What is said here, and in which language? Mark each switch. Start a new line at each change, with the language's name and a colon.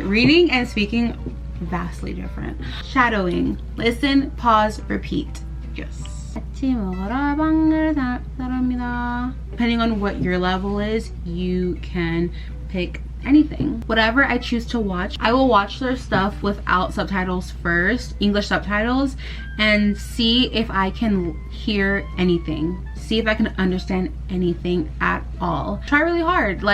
English: Reading and speaking, vastly different. Shadowing. Listen, pause, repeat. Yes.
Korean: 같이 먹으러 빵을 사랍니다.
English: Depending on what your level is, you can pick anything. Whatever I choose to watch, I will watch their stuff without subtitles first, English subtitles, and see if I can hear anything. See if I can understand anything at all. Try really hard.